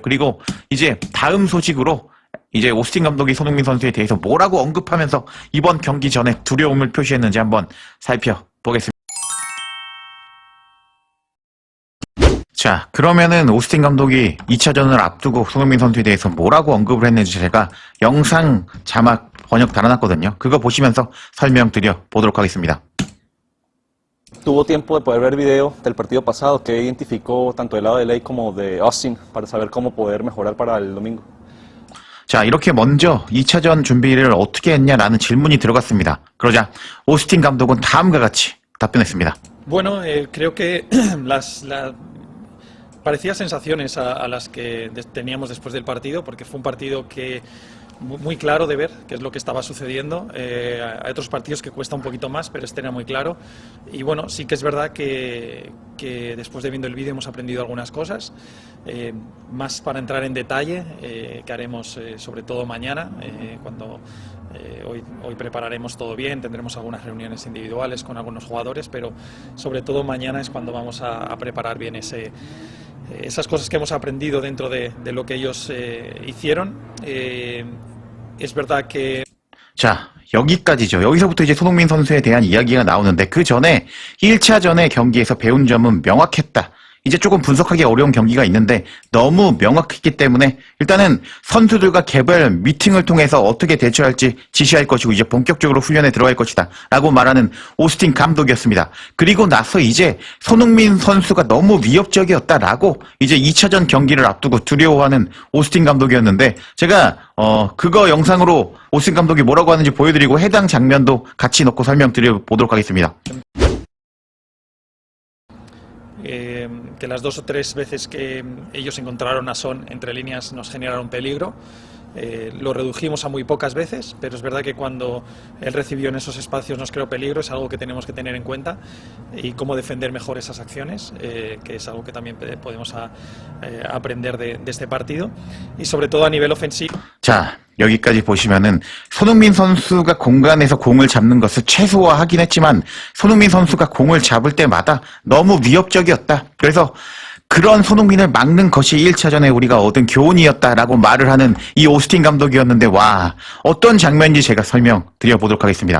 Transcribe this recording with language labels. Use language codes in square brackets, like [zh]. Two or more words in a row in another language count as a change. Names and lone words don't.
[ko] 그리고 이제 다음 소식으로 이제 오스틴 감독이 손흥민 선수에 대해서 뭐라고 언급하면서 이번 경기 전에 두려움을 표시했는지 한번 살펴보겠습니다. 자, 그러면은 오스틴 감독이 2차전을 앞두고 손흥민 선수에 대해서 뭐라고 언급을 했는지 제가 영상 자막 번역 달아놨거든요. 그거 보시면서 설명드려 보도록 하겠습니다. [es] Tuvo tiempo de poder ver video del partido pasado que identificó tanto del lado de LA como de Austin para saber cómo poder mejorar para el domingo. [ko] 자, 이렇게 먼저 2차전 준비를 어떻게 했냐라는 질문이 들어갔습니다. 그러자 오스틴 감독은 다음과 같이 답변했습니다. [es] Bueno, creo que parecidas sensaciones a las que teníamos después del partido, porque fue un partido que muy claro de ver qué es lo que estaba sucediendo. Hay otros partidos que cuesta un poquito más, pero este era muy claro. Y bueno, sí que es verdad que después de viendo el vídeo hemos aprendido algunas cosas, más para entrar en detalle, que haremos sobre todo mañana, cuando hoy prepararemos todo bien, tendremos algunas reuniones individuales con algunos jugadores, pero sobre todo mañana es cuando vamos a preparar bien esas cosas que hemos aprendido dentro de lo que ellos hicieron. Es verdad que... [ko] 자, 여기까지죠. 여기서부터 이제 손흥민 선수에 대한 이야기가 나오는데 그 전에 1차전의 경기에서 배운 점은 명확했다. 이제 조금 분석하기 어려운 경기가 있는데 너무 명확했기 때문에 일단은 선수들과 개별 미팅을 통해서 어떻게 대처할지 지시할 것이고 이제 본격적으로 훈련에 들어갈 것이다 라고 말하는 오스틴 감독이었습니다. 그리고 나서 이제 손흥민 선수가 너무 위협적이었다라고 이제 2차전 경기를 앞두고 두려워하는 오스틴 감독이었는데 제가 그거 영상으로 오스틴 감독이 뭐라고 하는지 보여드리고 해당 장면도 같이 넣고 설명드려 보도록 하겠습니다. [es] Que las 2 o 3 veces que ellos encontraron a Son entre líneas nos generaron peligro. Lo redujimos a muy pocas veces, pero es verdad que cuando él recibió en esos espacios nos creó peligro, es algo que tenemos que tener en cuenta y cómo defender mejor esas acciones, que es algo que también podemos aprender de este partido y sobre todo a nivel ofensivo. [ko] 자, 여기까지 보시면은 손흥민 선수가 공간에서 공을 잡는 것을 최소화하긴 했지만 손흥민 선수가 공을 잡을 때마다 너무 위협적이었다. 그래서 그런 손흥민을 막는 것이 1차전에 우리가 얻은 교훈이었다라고 말을 하는 이 오스틴 감독이었는데 와, 어떤 장면인지 제가 설명드려보도록 하겠습니다.